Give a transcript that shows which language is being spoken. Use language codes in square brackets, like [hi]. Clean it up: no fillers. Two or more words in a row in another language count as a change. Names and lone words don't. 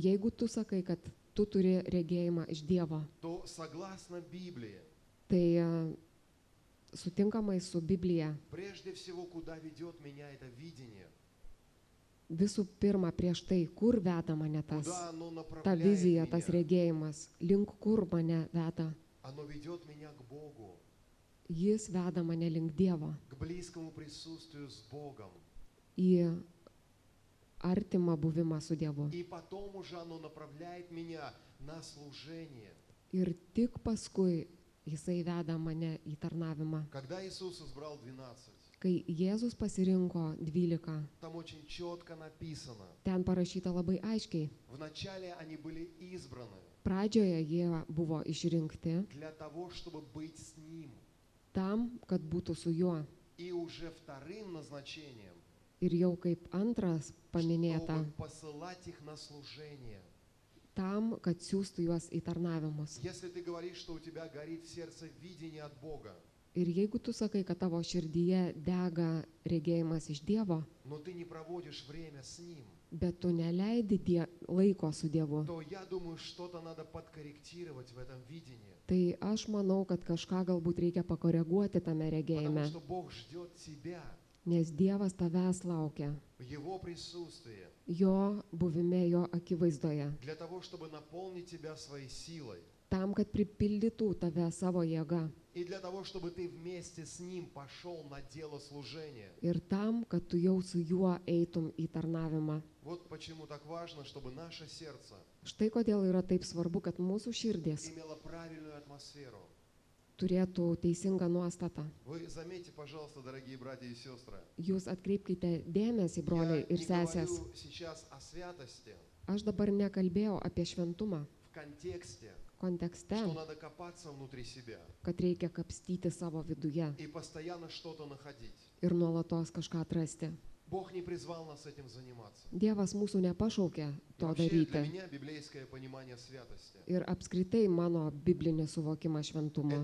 [lt] Jeigu tu sakai, kad tu turi regėjimą iš Dievo. [ru] то согласно Библии, [lt] Tai sutinkamai su Biblija, [ru] прежде всего, куда ведет меня это видение, [lt] visų pirma, prieš tai, kur veda mane [ru] куда оно [lt] ta [ru] направляет [lt] vizija, tas [ru] меня, [lt] regėjimas, link kur mane veda. [ru] оно ведет меня к Богу, [lt] Jis veda mane link Dievo, [ru] к близкому присутствию с Богом. [lt] į artimą buvimą su Dievu. [ru] И потом уже оно направляет меня на служение. [lt] Ir tik paskui Jisai veda mane į tarnavimą. [ru] Когда Иисус избрал 12, [lt] Kai Jėzus pasirinko 12, [ru] там очень четко написано, [lt] ten parašyta labai aiškiai. [ru] вначале они были избраны [lt] Pradžioje jie buvo išrinkti [ru] для того, чтобы быть с Ним. [lt] tam, kad būtų su juo. [ru] И уже вторым назначением, [lt] Ir jau kaip antras paminėta, [ru] чтобы посылать их на служение. [lt] tam, kad siūstų juos į tarnavimus. [ru] Если ты говоришь, что у тебя горит в сердце видение от Бога, [lt] Ir jeigu tu sakai, kad tavo širdyje dega regėjimas iš Dievo, [ru] но ты не проводишь время с Ним, [lt] bet tu neleidi laiko su Dievu, [ru] то я думаю, что-то надо подкорректировать в этом видении. [lt] tai aš manau, kad kažką galbūt reikia pakoreguoti tame [ru] Потому [lt] regėjime, [ru] что Бог ждет тебя [lt] nes Dievas tavęs laukia, [ru] в Его присутствии, [lt] jo buvime, jo akivaizdoje, [ru] для того, чтобы наполнить тебя своей силой, [lt] tam, kad pripildytų tave savo jėga [ru] и для того, чтобы ты вместе с Ним пошел на дело служения. [lt] ir tam, kad tu jau su juo eitum į tarnavimą. [ru] Вот почему так важно, чтобы наше сердце [lt] Štai kodėl yra taip svarbu, kad mūsų širdis [ru] имело правильную атмосферу. [lt] turėtų teisingą nuostatą. [ru] Вы заметьте, пожалуйста, дорогие братья и сестры, [lt] Jūs atkreipkite dėmesį, [ru] я [lt] broliai ir [ru] не [lt] sesės. [ru] говорю сейчас о святости [lt] Aš dabar nekalbėjau apie šventumą [ru] в контексте, [lt] kontekste, [ru] что надо копаться внутри себя [lt] kad reikia kapstyti savo viduje [ru] и постоянно что-то находить. [lt] ir nuolatos kažką atrasti. [ru] Бог не призвал нас этим заниматься. [lt] Dievas mūsų nepašaukė [ru] И [lt] to [ru] вообще для [lt] daryti. [ru] меня библейское понимание святости [lt] Ir apskritai mano biblinis suvokimas šventumo.